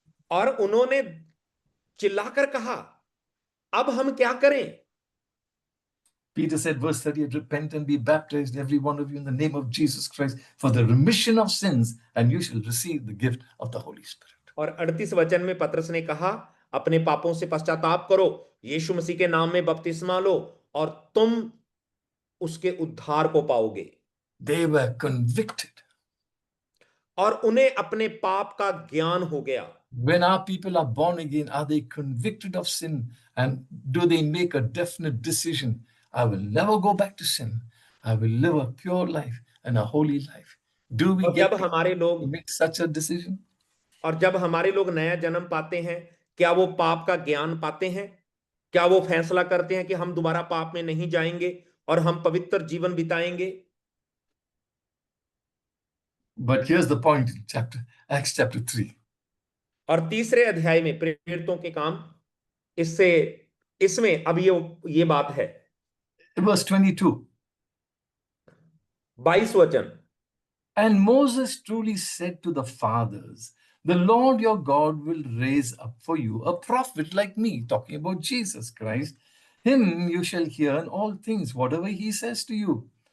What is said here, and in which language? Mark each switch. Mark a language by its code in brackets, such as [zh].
[hi] और उन्होंने चिल्लाकर कहा, अब हम क्या करें? [en] Peter said, verse 38, repent and be baptized, every one of you, in the name of Jesus Christ, for the remission of sins, and you shall receive the gift of the Holy Spirit. [hi] और 38 वचन में पतरस ने कहा, अपने पापों से पश्चाताप करो, यीशु मसीह के नाम में बपतिस्मा लो, और तुम उसके उद्धार को पाओगे। [en] They were convicted. [hi] और उन्हें अपने पाप का ज्ञान हो गया। [en] When our people are born again, are they convicted of sin? And do they make a definite decision? I will never go back to sin. I will live a pure life and a holy life. Do we get to make such a decision? [hi] और जब हमारे लोग नया जन्म पाते हैं, क्या वो पाप का ज्ञान पाते हैं? क्या वो फैसला करते हैं कि हम दोबारा पाप में नहीं जाएंगे और हम पवित्र जीवन बिताएंगे? [en] But here's the point in Acts chapter 3. [hi] और तीसरे अध्याय में प्रेरितों के काम, इसमें अब ये बात है। [en] Verse 22. [hi] 22 वचन। [en] And Moses truly said to the fathers, the Lord your God will raise up for you a prophet like me, talking about Jesus Christ. Him you shall hear in all things, whatever he says to you.